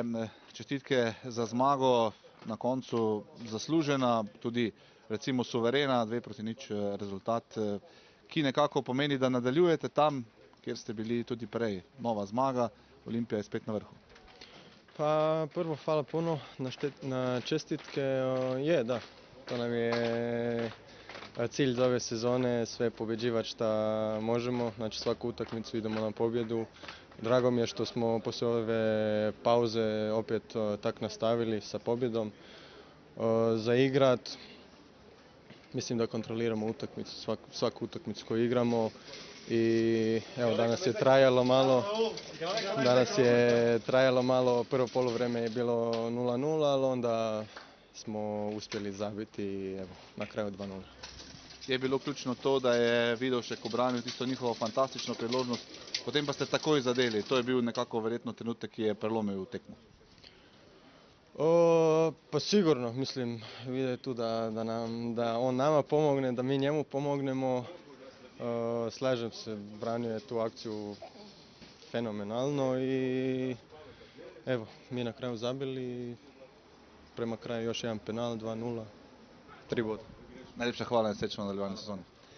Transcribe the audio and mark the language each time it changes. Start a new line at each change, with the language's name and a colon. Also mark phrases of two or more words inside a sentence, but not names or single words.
Slovenian: Čestitke za zmago, na koncu zaslužena, tudi recimo suverena, 2-0 rezultat, ki nekako pomeni, da nadaljujete tam, kjer ste bili tudi prej. Nova zmaga, Olimpija je spet na vrhu.
Croatian: Pa prvo hvala puno na čestitke. Je, da, to nam je cilj za ove sezone, sve pobjeđivati šta možemo, znači svaku utakmicu idemo na pobjedu. Drago mi je što smo poslije ove pauze opet tak nastavili sa pobjedom. Za igrat, mislim da kontroliramo utakmicu, svaku utakmicu koju igramo. I evo danas je trajalo malo, prvo poluvreme je bilo 0-0, ali smo uspjeli zabiti i evo, na kraju 2:0.
Slovenian: Je bilo ključno to, da je Vidovšek obranil tisto njihovo fantastično priložnost, potem pa ste takoj zadeli. To je bil nekako verjetno trenutek, ki je prelomil tekmo.
Croatian: Pa sigurno, mislim, vide tu da on nama pomogne, da mi njemu pomognemo. Slažem se, branio je tu akciju fenomenalno i evo, mi na kraju zabili, prema kraju još jedan penal, 2:0, 3 boda.
Slovenian: Najlepša hvala in srečno nadaljevanje sezone.